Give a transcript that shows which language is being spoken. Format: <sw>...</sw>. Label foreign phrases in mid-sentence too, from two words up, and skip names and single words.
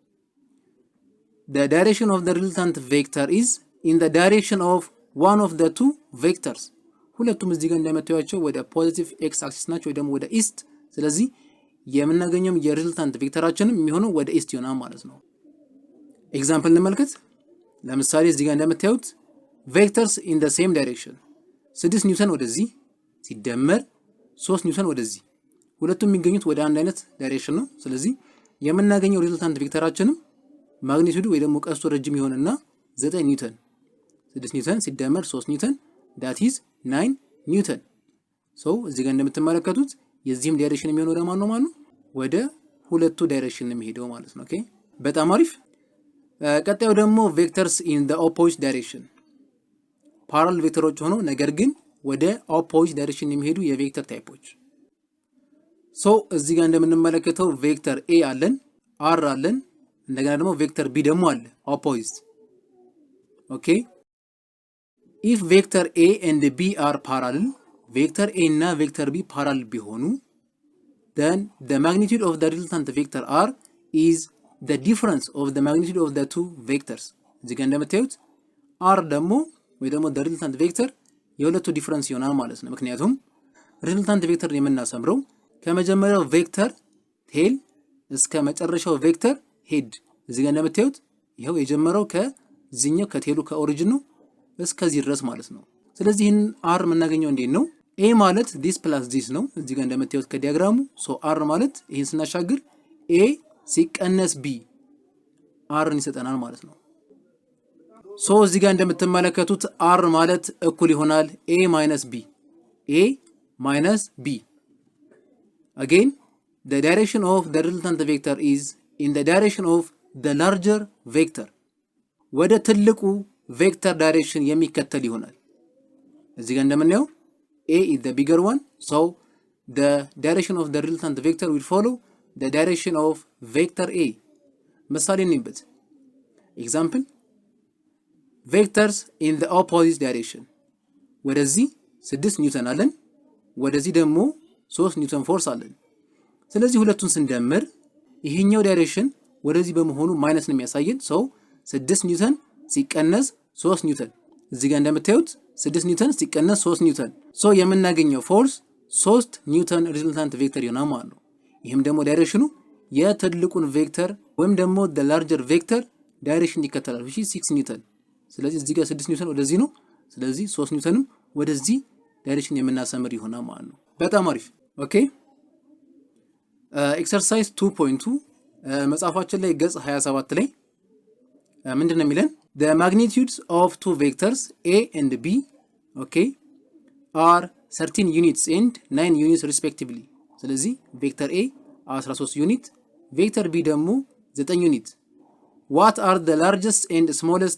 <en>the direction of the resultant vector is in the direction of one of the two vectors</en> <am>ሁለቱም እዚህ ጋር እንደምታዩቸው ወደ</am> <en>positive x axis</en> <am>ናቸው ወይ ደግሞ ወደ ኢስት። ስለዚህ የምናገኘው የሪዘልታንት ቬክተራችንም የሚሆነው ወደ ኢስት ይሆናል ማለት ነው። ኤግዛምፕል እንመልከት። ለምሳሌ እዚህ ጋር እንደምታዩት ቬክተርስ</am> <en>in the same direction</en> <am>6 ኒውተን ወደዚህ ሲደመር 3 ኒውተን ወደዚህ ሁለቱም የሚገኙት ወደ አንድ አይነት ዳይሬክሽን ነው። ስለዚህ የምናገኘው ሪዘልታንት ቬክተራችንም ማግኒቲዩዱ ወይ ደግሞ ቀስቱ ረጅም ይሆንና 9 ኒውተን 6 ኒውተን ሲደመር 3 ኒውተን</am> <en>that is</en> <am>9 ኒውተን። እዚህ ጋር እንደምትመለከቱት የዚህም ዳይሬክሽን የሚሆነው ወደ ማን ነው ማለት ነው? ወደ ሁለቱ ዳይሬክሽን ነው የሚሄደው ማለት ነው። ኦኬ በጣም አሪፍ። ቀጣዩ ደግሞ ቬክተርስ</am> <en>in the opposite direction</en> <am>ፓራለል ቬክተሮች ሆነው ነገር ግን ወደ</am> <en>opposite direction</en> <am>የሚሄዱ የቬክተር ታይፖች። እዚህ ጋር እንደምንመለከተው ቬክተር a አለን፣ r አለን፣ እንደገና ደግሞ ቬክተር ቢ ደግሞ አለ ኦፖዚት።</am> <en>okay if vector a and b are parallel</en> <am>ቬክተር ኤ እና ቬክተር ቢ ፓራለል ቢሆኑ</am> <en>then the magnitude of the resultant vector r is the difference of the magnitude of the two vectors።</en> <am>እዚህ ጋር እንደምታዩት r ደግሞ ወይ ደግሞ</am> <en>the resultant vector</en> <am>የሁለቱ ዲፈረንስ ይሆናል ማለት ነው። ምክንያቱም</am> <en>resultant vector</en> <am>የምናሰምረው ከመጀመሪያው ቬክተር ቴል እስከ መጨረሻው ቬክተር ሄድ። እዚህ ጋር እንደምታዩት ይሄው የጀመረው ከዚህኛው ከቴሉ ከኦሪጂን ነው እስከዚህ ድረስ ማለት ነው። ስለዚህ ይህን r የምናገኘው እንዴት ነው? a ማለት</am> <en>this plus this</en> <am>ነው። እዚህ ጋር እንደምታዩት ከዲያግራሙ ሶ r ማለት ይሄን ስናሻግር a ሲቀነስ b r ይሰጠናል ማለት ነው። ሶ እዚህ ጋር እንደምትመለከቱት r ማለት እኩል ይሆናል</am> <en>a minus b a minus b again the direction of the resultant vector is in the direction of the larger vector</en> <am>ወደ ትልቁ ቬክተር ዳይሬክሽን የሚከተል ይሆናል።</am> <en>እዚህ ጋር እንደምናየው a is the bigger one so the direction of the resultant vector will follow the direction of vector a።</en> <am>ምሳሌ እንይበት</am> <en>example vectors in the opposite direction</en> <am>ወደዚህ 6 ኒውተን አለን ወደዚህ ደግሞ 3 ኒውተን ፎርስ አለን። ስለዚህ ሁለቱን ስንደምር ይሄኛው ዳይሬክሽን ወደዚህ በመሆኑ ማይነስ ነው የሚያሳየን so 6 ኒውተን ሲቀነስ 3 ኒውተን እዚህ ጋር እንደምታዩት 6 ኒውተን ሲቀነስ 3 ኒውተን ሶ የምናገኘው ፎርስ 3 ኒውተን ሪዘልታንት ቬክተር ይሆናል ማለት ነው። ይህም ደግሞ ዳይሬክሽኑ የትልቁን ቬክተር ወይም ደግሞ</am> <en>the larger vector</en> <am>ዳይሬክሽን ይከተላል</am> <en>which is</en> <am>6 ኒውተን። ስለዚህ እዚህ ጋር 6 ኒውተን ወደዚህ ነው። ስለዚህ 3 ኒውተንም ወደዚህ ዳይሬክሽን የምናሰምር ይሆናል ማለት ነው። በጣም አሪፍ ኦኬ ኤክሰርሳይዝ 2.2 መጽሐፋችን ላይ ገጽ 27 ላይ ምንድነው የሚለን</am> <en>the magnitudes of two vectors a and b okay are 13 units and 9 units respectively።</en> <am>ስለዚህ ቬክተር a 13 ዩኒት ቬክተር b ደግሞ 9 ዩኒት</am> <en>what are the largest and smallest</en>